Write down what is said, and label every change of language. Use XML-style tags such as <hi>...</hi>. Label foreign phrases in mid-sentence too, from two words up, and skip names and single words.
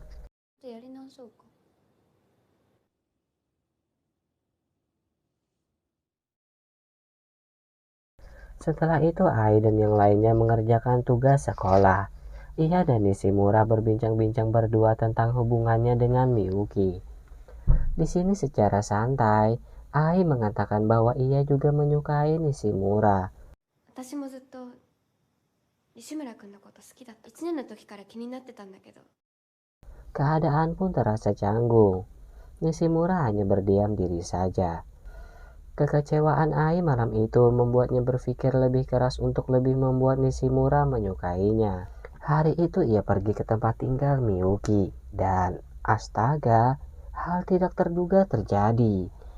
<id>Setelah itu Ai dan yang lainnya mengerjakan tugas sekolah. Ia dan Nishimura berbincang-bincang berdua tentang hubungannya dengan Miyuki. Di sini secara santai, Ai mengatakan bahwa ia juga menyukai Nishimura.</id> <ja>私もずっと西村君のこと好きだった。1年の時から気になってたんだけど。</ja> <id>Keadaan pun terasa canggung. Nishimura hanya berdiam diri saja. Kekecewaan Ai malam itu membuatnya berpikir lebih keras untuk lebih membuat Nishimura menyukainya. Hari itu ia pergi ke tempat tinggal Miyuki dan astaga, hal tidak terduga terjadi.</id>